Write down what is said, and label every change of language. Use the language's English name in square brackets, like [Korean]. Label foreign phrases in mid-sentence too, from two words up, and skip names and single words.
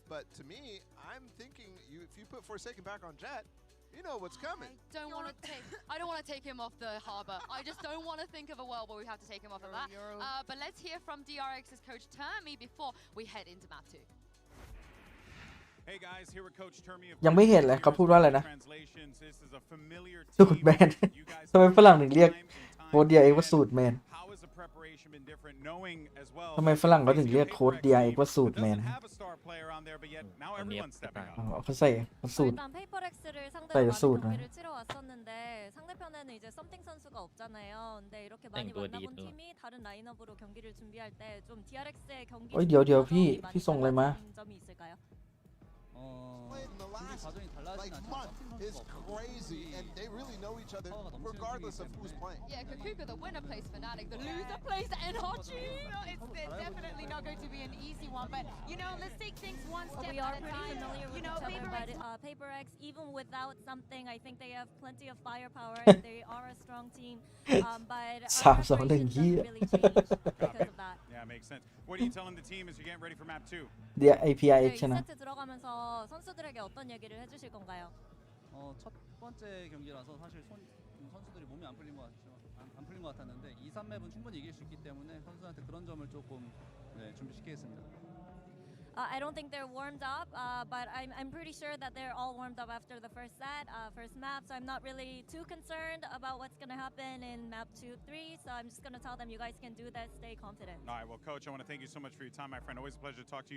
[English] But to me, I'm thinking if you put Forsaken back on Jet, you know what's coming. I don't want to take him off the harbor. I just don't want to think of a world where we have to take him off of that. But let's hear from DRX's coach Termi before we head into map 2. Hey guys, here with Coach Termi. [Thai] ยังไม่เห็นเลยเขาพูดว่าอะไรนะสูตรแมน ทำไมฝรั่งถึงเรียกโค้ด DRX ว่าสูตรแมน ทำไมฝรั่งเขาถึงเรียกโค้ด DRX ว่าสูตรแมนเขาใส่สูตร [Korean] 일단 페이퍼렉스를 상대로 네, 많은 수트. 경기를 치러 왔었는데 상대편에는 이제 썸띵 선수가 없잖아요. 근데 이렇게 많이 만나본 팀이 다른 라인업으로 경기를 준비할 때 좀 DRX의 경기 [Thai] ดี๋ยวพี่ส่งอะไรมา [Korean] 점이 있을까요? [English] Played in the last like month is crazy, and they really know each other regardless of who's playing. Yeah, Kokuka, the winner plays Fnatic, the loser plays NRG. It's definitely not going to be an easy one, but you know, let's take things one step We are at a pretty time. familiar with You know, each other, PaperX. but PaperX, even without something, I think they have plenty of firepower and they are a strong team. But our preparation doesn't really change because of that. Yeah, makes sense. What are you telling the team as you're getting ready for map 2? [Thai] APIX ใช่ไหม [Korean] 2세트 들어가면서 선수들에게 어떤 얘기를 해주실 건가요? 첫 번째 경기라서 사실 선수들이 몸이 안 풀린 것 같았는데 2, 3맵은 충분히 이길 수 있기 때문에 선수한테 그런 점을 조금 준비시키겠습니다. [English] I don't think they're warmed up, but I'm pretty sure that they're all warmed up after the first set, first map, so I'm not really too concerned about what's going to happen in map 2, 3, so I'm just going to tell them you guys can do that, stay confident. All right, well, Coach, I want to thank you so much for your time, my friend. Always a pleasure to talk to you.